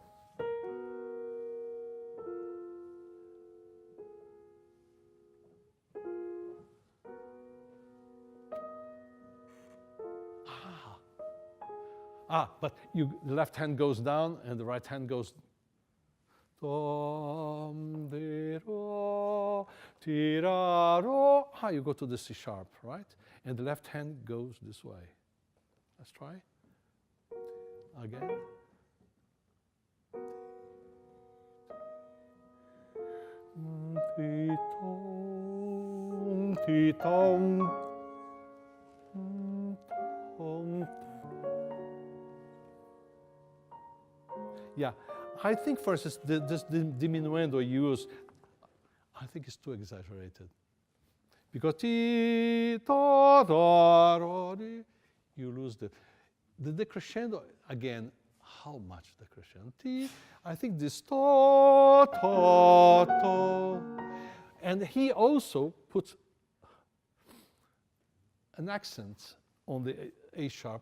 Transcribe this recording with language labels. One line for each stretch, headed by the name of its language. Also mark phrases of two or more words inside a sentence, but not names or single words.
English: But the left hand goes down and the right hand goes. Dom, de, ro, ti, ra, ro. You go to the C sharp, right? And the left hand goes this way. Let's try. Again. Ti, tom, ti, tom, tom. Yeah, I think, for instance, this diminuendo use, I think it's too exaggerated. Because ti, ta, da, ro, di, you lose the decrescendo, again, how much decrescendo? Ti, I think this ta, ta, ta. And he also puts an accent on the A sharp.